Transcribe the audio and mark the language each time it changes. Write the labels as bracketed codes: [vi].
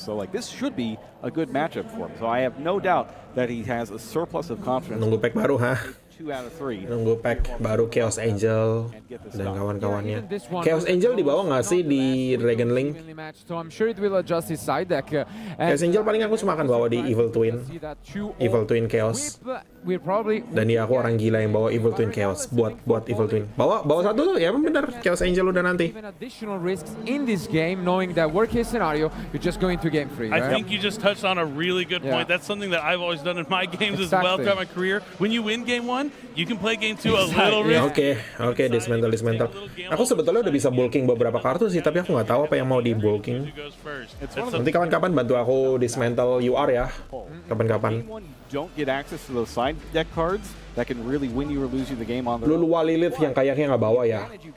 [en] So this should be a good matchup for him. So I have no doubt that he has a surplus of confidence. [id] Nunggu pack baru, ha? [en] 2 out of 3. [id] Nunggu pack baru Chaos Angel dan kawan-kawannya. Chaos Angel dibawa nggak sih di Dragon Link? [en] So I'm sure it will adjust his side deck. [id] Chaos Angel paling aku cuma akan bawa di Evil Twin Chaos. Dan ya aku orang gila yang bawa Evil Twin Chaos buat Evil Twin. Bawa satu tuh, ya bener. Chaos Angel udah nanti. [en] Additional risks in this game, knowing that worst case scenario, you're just going to game 3. I think you just touched on a really good point. That's something that I've always done in my games as well throughout my career. When you win game 1, you can play game 2 a little risk. [id] Oke, dismantle. Aku sebetulnya udah bisa bulking beberapa kartu sih, tapi aku nggak tahu apa yang mau di bulking. Nanti kapan-kapan bantu aku dismantle UR ya. Kapan-kapan. [en] Don't get access to those side deck cards that can really win you or lose you the game on the [id] Lulua Lilith yang kayaknya nggak bawa ya.